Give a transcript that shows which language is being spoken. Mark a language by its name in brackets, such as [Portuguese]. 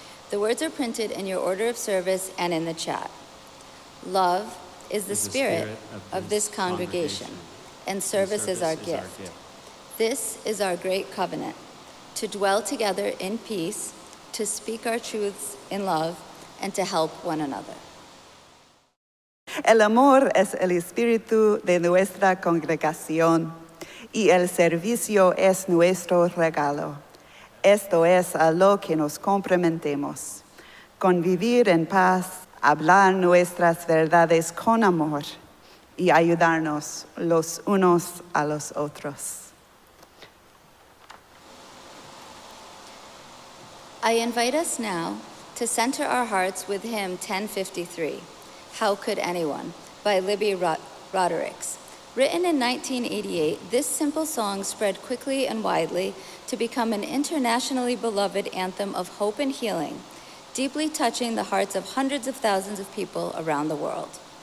[English] The words are printed in your order of service and in the chat. Love is the spirit of this congregation, and service is our gift. This is our great covenant, to dwell together in peace, to speak our truths in love, and to help one another. [Spanish] El amor es el espíritu de nuestra congregación y el servicio es nuestro regalo. Esto es a lo que nos comprometemos, convivir en paz, hablar nuestras verdades con amor y ayudarnos los unos a los otros. [English] I invite us now to center our hearts with hymn 1053, How Could Anyone, by Libby Rodericks. Written in 1988, this simple song spread quickly and widely to become an internationally beloved anthem of hope and healing, deeply touching the hearts of hundreds of thousands of people around the world.